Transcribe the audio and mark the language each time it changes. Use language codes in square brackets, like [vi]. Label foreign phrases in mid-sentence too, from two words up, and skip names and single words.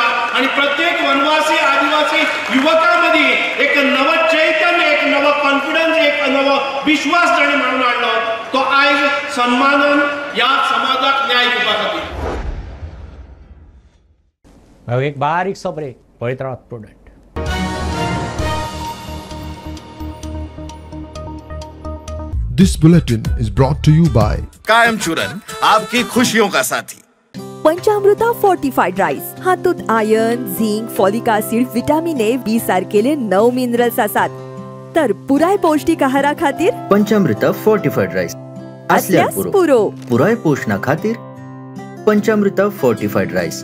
[kok] आनी प्रत्येक वनवासी आदिवासी युवकां मदीं एक नवं चैतन्य, एक नवो कॉन्फिडन्स, एक नवो विश्वास ताणें मारून हाडलो. तो आयज सन्मानान ह्या समाजाक न्याय दिवपा खातीर. एक बारीकसो ब्रेक. पळयत रावत प्रुडंट. [en] This bulletin is brought to you by [hi] कायम चूरन आपकी खुशियों का साथी. [kok] पंचामृता फोर्टिफाइड राईस हातूंत आयर्न, झिंक, [en] folic acid, [kok] विटामिन ए, बी सारकेले 9 मिनरल्स आसात. तर पुराय पौष्टिक आहारा खातीर पंचामृता फोर्टिफाइड राईस. असल्यास पुरो पुराय पोषणा खातीर पंचामृता फोर्टिफाईड राईस.